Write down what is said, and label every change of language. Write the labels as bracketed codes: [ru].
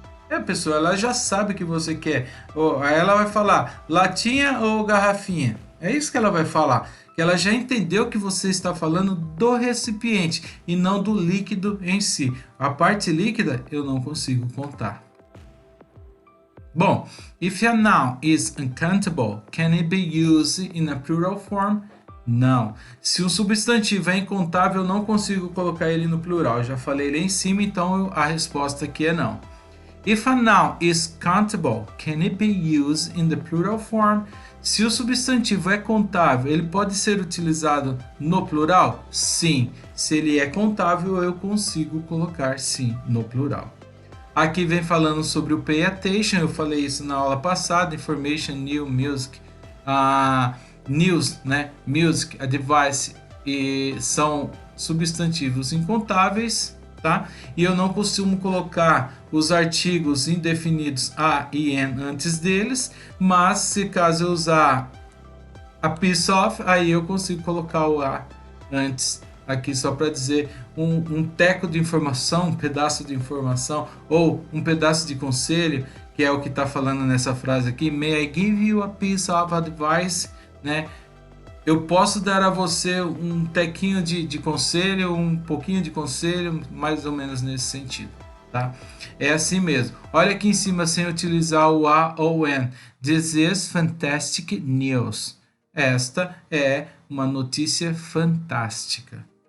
[pt] A pessoa ela já sabe o que você quer. Aí ela vai falar latinha ou garrafinha. É isso que ela vai falar. que ela já entendeu que você está falando do recipiente e não do líquido em si. A parte líquida eu não consigo contar. [en] Bom, if a noun is uncountable, can it be used in a plural form? [pt] Não. Se um substantivo é incontável, eu não consigo colocar ele no plural. Eu já falei lá em cima, então a resposta aqui é não. [en] If a noun is countable, can it be used in the plural form? [pt] Se o substantivo é contável, ele pode ser utilizado no plural? Sim. Se ele é contável, eu consigo colocar sim no plural. Aqui vem falando sobre o pay attention, eu falei isso na aula passada, information, new, music, news, né, music, advice, e são substantivos incontáveis, tá? E eu não costumo colocar os artigos indefinidos a e an antes deles, mas se caso eu usar a piece of, aí eu consigo colocar o a antes aqui só para dizer um teco de informação, um pedaço de informação ou um pedaço de conselho, que é o que está falando nessa frase aqui. [en] May I give you a piece of advice, né? [pt] Eu posso dar a você um tequinho de conselho, um pouquinho de conselho, mais ou menos nesse sentido, tá? É assim mesmo. Olha aqui em cima sem utilizar o a ou an. [en] This is fantastic news. [pt] Esta é uma notícia fantástica.